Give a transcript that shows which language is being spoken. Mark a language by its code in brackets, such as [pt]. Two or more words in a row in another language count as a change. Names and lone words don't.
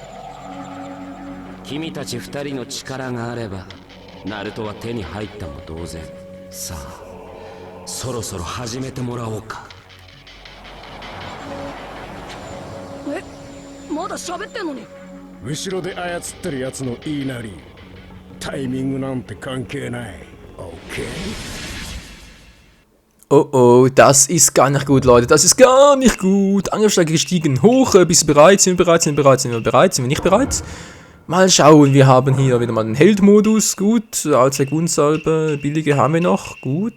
[ja] 君たち二人の力があればナルトは手に入ったも同然。さあそろそろ始めてもらおうか。え、まだ喋ってんのに。後ろで操ってるやつの言いなり、タイミングなんて関係ない。 OK? [de] Oh oh, das ist gar nicht gut, Leute. Das ist gar nicht gut. Angriffsstärke gestiegen. Hoch. Bist du bereit? Sind wir bereit? Sind wir bereit? Sind wir bereit? Sind wir nicht bereit? Mal schauen. Wir haben hier wieder mal den Heldmodus. Gut. Allzweck-Unsalbe. Billige haben wir noch. Gut.